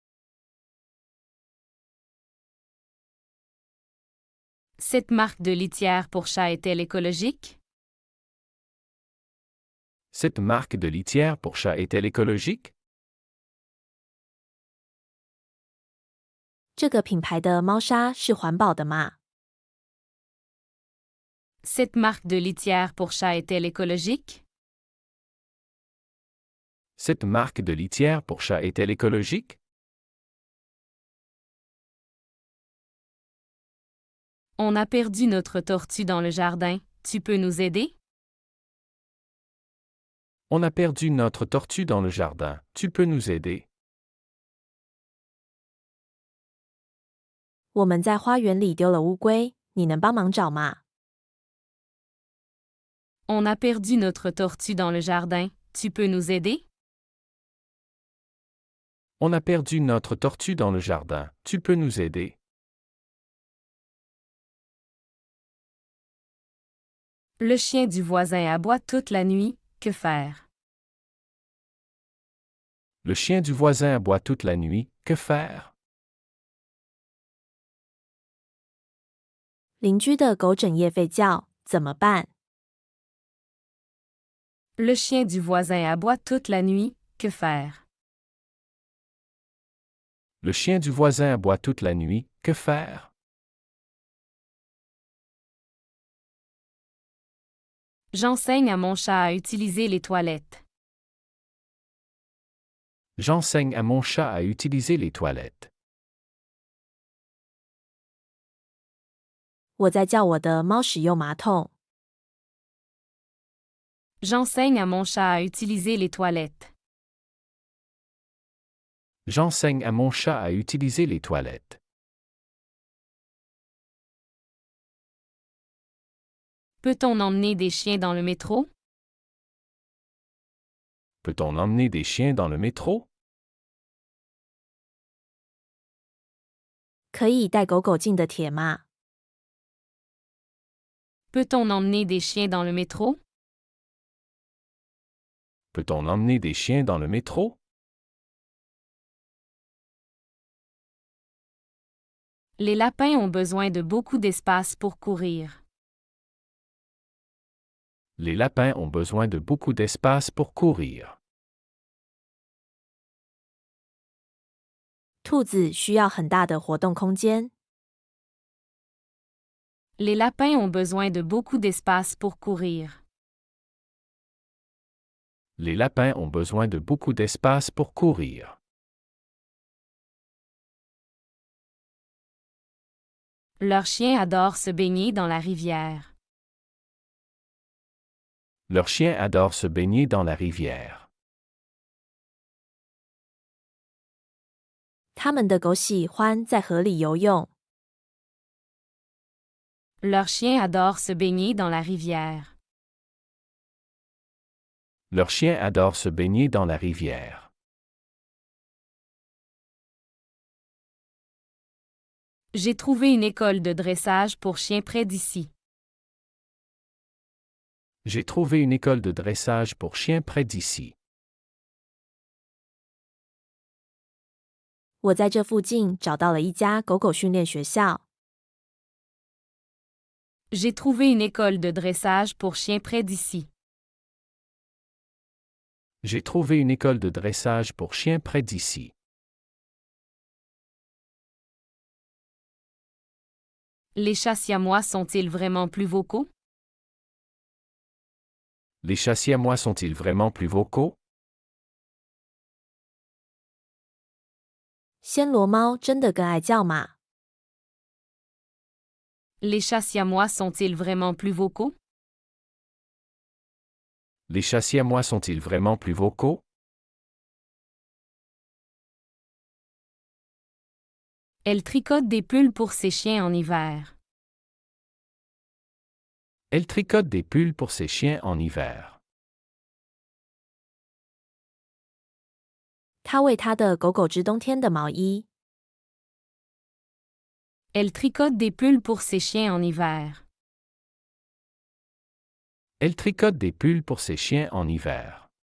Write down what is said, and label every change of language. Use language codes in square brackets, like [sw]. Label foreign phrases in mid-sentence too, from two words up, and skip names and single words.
[fr] Cette marque de litière pour chat est-elle écologique? Cette marque de litière pour chat est-elle écologique? [zh] 这个品牌的猫砂是环保的吗？ [fr] Cette marque de litière pour chat est-elle écologique? Cette marque de litière pour chat est-elle écologique? On a perdu notre tortue dans le jardin. Tu peux nous aider? On a perdu notre tortue dans le jardin. Tu peux nous aider? [zh] 我们在花园里丢了乌龟，你能帮忙找吗？ [fr] On a perdu notre tortue dans le jardin. Tu peux nous aider? On a perdu notre tortue dans le jardin. Tu peux nous aider? Le chien du voisin aboie toute la nuit. Que faire? Le chien du voisin aboie toute la nuit. Que faire? [zh] 邻居的狗整夜吠叫，怎么办？ [fr] Le chien du voisin aboie toute la nuit. Que faire? Le chien du voisin aboie toute la nuit. Que faire? J'enseigne à mon chat à utiliser les toilettes. J'enseigne à mon chat à utiliser les toilettes. [zh] 我在教我的猫使用马桶。 [fr] J'enseigne à mon chat à utiliser les toilettes. J'enseigne à mon chat à utiliser les toilettes. Peut-on emmener des chiens dans le métro? Peut-on emmener des chiens dans le métro? [zh] 可以带狗狗进的铁吗？ [fr] Peut-on emmener des chiens dans le métro? Peut-on emmener des chiens dans le métro? Les lapins ont besoin de beaucoup d'espace pour courir. Les lapins ont besoin de beaucoup d'espace pour courir. [zh] 兔子需要很大的活动空间。 [fr] Les lapins ont besoin de beaucoup d'espace pour courir. Les lapins ont besoin de beaucoup d'espace pour courir. Leurs chiens adorent se baigner dans la rivière. Leurs chiens adorent se baigner dans la rivière. [zh] 他们的狗喜欢在河里游泳。 [fr] Leurs chiens adorent se baigner dans la rivière. Leurs chiens adorent se baigner dans la rivière. J'ai trouvé une école de dressage pour chiens près d'ici. J'ai trouvé une école de dressage pour chiens près d'ici. [zh] 我在这附近找到了一家狗狗训练学校。 [fr] J'ai trouvé une école de dressage pour chiens près d'ici. J'ai trouvé une école de dressage pour chiens près d'ici. Les chats siamois sont-ils vraiment plus vocaux? Les chats siamois sont-ils vraiment plus vocaux? [zh] 暹罗猫真的更爱叫吗？ [fr] Les chats siamois sont-ils vraiment plus vocaux? Les chats siamois sont-ils vraiment plus vocaux? Elle tricote des pulls pour ses chiens en hiver. Elle tricote des pulls pour ses chiens en hiver. [zh] 她为她的狗狗织冬天的毛衣。 [fr] Elle tricote des pulls pour ses chiens en hiver. Elle tricote des pulls pour ses chiens en hiver.